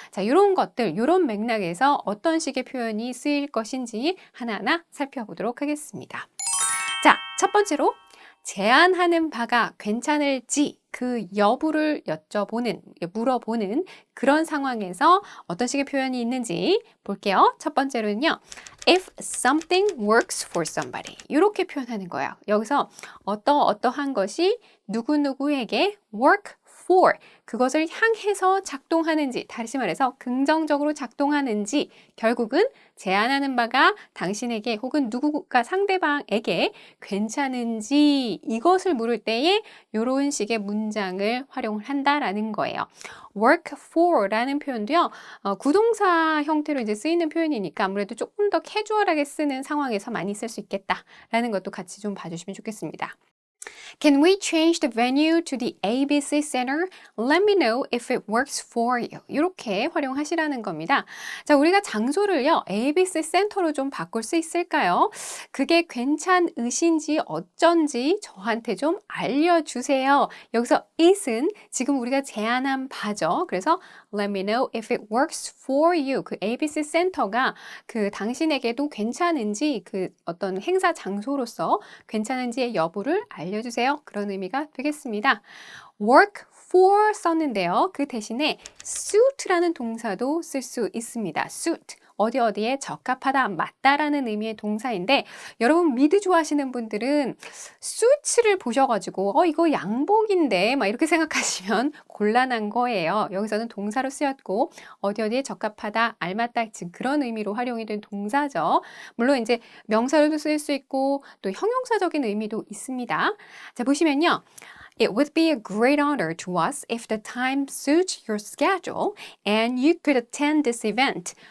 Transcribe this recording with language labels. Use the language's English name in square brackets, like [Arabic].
[Korean] 자, 이런 것들, 이런 맥락에서 어떤 식의 표현이 쓰일 것인지 하나하나 살펴보도록 하겠습니다. 자, 첫 번째로 제안하는 바가 괜찮을지 그 여부를 물어보는 그런 상황에서 어떤 식의 표현이 있는지 볼게요. 첫 번째로는요. [English] If something works for somebody. [Korean] 이렇게 표현하는 거예요. 여기서 어떠한 것이 누구누구에게 work for, 그것을 향해서 작동하는지, 다시 말해서 긍정적으로 작동하는지, 결국은 제안하는 바가 당신에게 혹은 누구가 상대방에게 괜찮은지 이것을 물을 때에 이런 식의 문장을 활용을 한다라는 거예요. work for 라는 표현도요, 구동사 형태로 이제 쓰이는 표현이니까 아무래도 조금 더 캐주얼하게 쓰는 상황에서 많이 쓸 수 있겠다라는 것도 같이 좀 봐주시면 좋겠습니다. [English] Can we change the venue to the ABC Center? Let me know if it works for you. [Korean] 이렇게 활용하시라는 겁니다. 자, 우리가 장소를요, ABC 센터로 좀 바꿀 수 있을까요? 그게 괜찮으신지 어쩐지 저한테 좀 알려주세요. 여기서 it은 지금 우리가 제안한 바죠. [English] 그래서 Let me know if it works for you. [Korean] 그 ABC 센터가 당신에게도 괜찮은지, 어떤 행사 장소로서 괜찮은지의 여부를 알려주세요. 그런 의미가 되겠습니다. work for 썼는데요. 그 대신에 suit라는 동사도 쓸 수 있습니다. suit. 어디에 적합하다, 맞다라는 의미의 동사인데, 여러분 미드 좋아하시는 분들은 suits를 보셔가지고 이거 양복인데 막 이렇게 생각하시면 곤란한 거예요. 여기서는 동사로 쓰였고 어디에 적합하다, 알맞다, 지금 그런 의미로 활용이 된 동사죠. 물론 이제 명사로도 쓰일 수 있고 또 형용사적인 의미도 있습니다. 자, 보시면요. [English] It would be a great honor to us if the time suits your schedule and you could attend this event.